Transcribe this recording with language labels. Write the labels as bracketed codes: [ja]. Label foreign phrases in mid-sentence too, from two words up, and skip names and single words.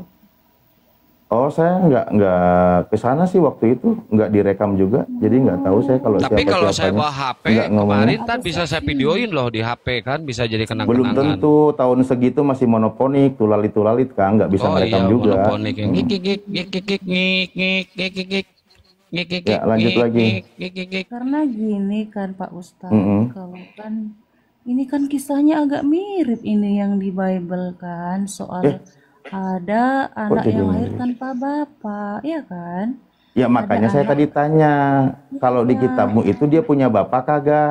[id] Oh saya nggak ke sana sih waktu itu, nggak direkam juga, jadi nggak tahu saya kalau Tapi kalau saya siapa-siapanya. bawa HP Nggak ngomong. kemarin kan bisa saya videoin loh di HP kan bisa jadi Belum kenang-kenangan. tentu tahun segitu masih monoponik, tulalit kan, nggak bisa Oh merekam iya, juga. monoponik yang ngik ngik ngik ngik ngik ngik ngik ngik ngik ngik ngik ngik Ya, lanjut ngik lagi. ngik ngik ngik ngik. Karena gini kan Pak Ustadz, kalau kan ini kan kisahnya agak mirip ini yang di Bible kan soal ada anak jadi yang lahir mirip? tanpa bapak, ya kan? Ya makanya saya tadi tanya, kalau di kitabmu itu dia punya bapak kagak?